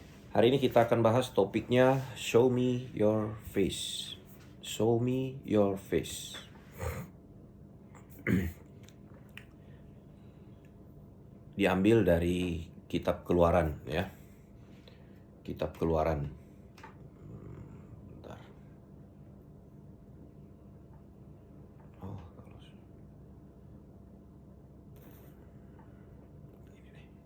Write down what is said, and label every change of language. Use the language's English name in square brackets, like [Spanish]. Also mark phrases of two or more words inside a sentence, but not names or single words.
[Indonesian] Hari ini kita akan bahas topiknya [English] Show me your face. Show me your face. [Indonesian] Diambil dari kitab Keluaran ya. Kitab Keluaran. Bentar. Oh, ini nih.